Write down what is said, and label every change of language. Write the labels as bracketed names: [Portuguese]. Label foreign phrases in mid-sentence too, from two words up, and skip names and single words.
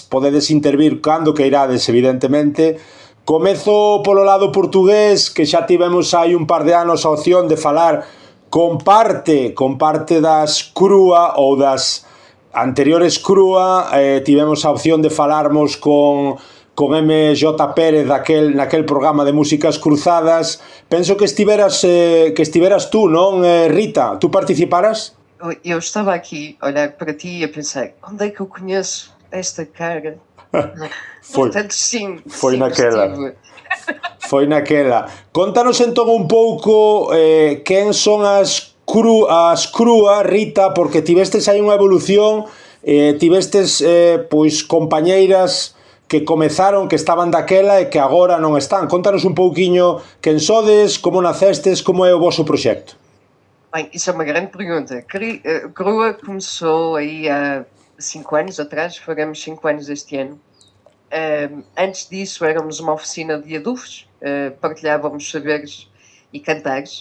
[Galician] Podedes intervir cando queirades, evidentemente. Comezo polo lado portugués, que xa tivemos hai un par de anos a opción de falar con parte das Crúa ou das anteriores Crúa. Tivemos a opción de falarmos con MJ Pérez naquel programa de Músicas Cruzadas. Penso que estiveras tú, non, Rita? Tu participaras? [Portuguese] Eu estava aqui a olhar para ti e a pensar, onde é que eu conheço esta cara? Portanto, sim, foi sim, naquela. Estive. Foi naquela. [Galician] Contanos entón un pouco quen son as Crúa, Rita, porque tivestes aí unha evolución, tivestes pois compañeiras que comezaron, que estaban daquela e que agora non están. Contanos un pouquiño quen sodes, como nacestes, como é o vosso proxecto. [Portuguese] Bem, isso é uma grande pergunta. Crua começou aí há 5 anos atrás, faremos 5 anos este ano. Antes disso éramos uma oficina de adufos, partilhávamos saberes e cantares.